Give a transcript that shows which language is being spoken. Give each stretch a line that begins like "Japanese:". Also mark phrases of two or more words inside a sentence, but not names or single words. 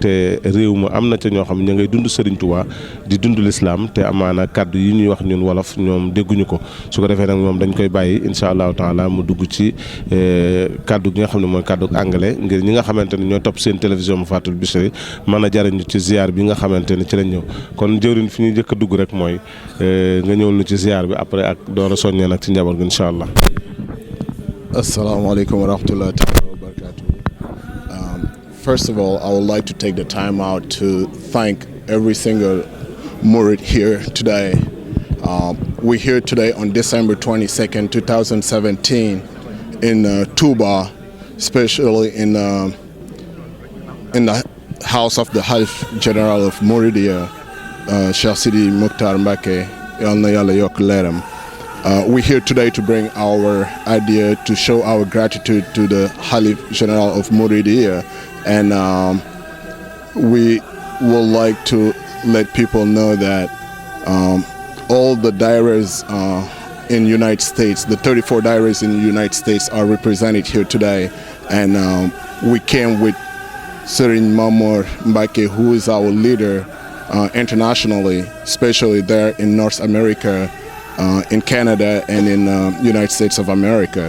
Wolof: te réew ma am na ca ñoo xam ña ngay dund Serigne Touba di dund l'islam te amaana kàddu yi ñuy wax ñun wolof ñoom dégguñu ko su ko defee nag moom dañ koy bàyyi
Arabic: إن شاء الله تعالى
Wolof: mu dugg ci kàddu gi nga xam ne mooy kàddu anglais ngir ñi nga xamante ne ñoo topp seen télévision mu Fatul Bichri mën a jariñu ci ziar bi nga xamante ne ci lañ ñëw kon jëwriñ fi ñuy jëkk a dugg rek mooy nga ñëwul nu ci ziar bi après ak door a soññee nag ci njaboot gi
Arabic: إن شاء الله. السلام عليكم ورحمة الله تعالى وبركاته.
English: First of all, I would like to take the time out to thank every single Murid here today. We're here today on December 22nd, 2017 in Touba, especially in the house of the Khalif General of Mouridia, Cheikh Sidi Mukhtar Mbacke, Yal na Yàlla yokk leeram. We're here today to bring our idea to show our gratitude to the Khalif General of Mouridia, and we would like to let people know that all the dairas in United States, the 34 dairas in the United States are represented here today, and we came with Serigne Mamour Mbacke, who is our leader internationally, especially there in North America, in Canada, and in United States of America.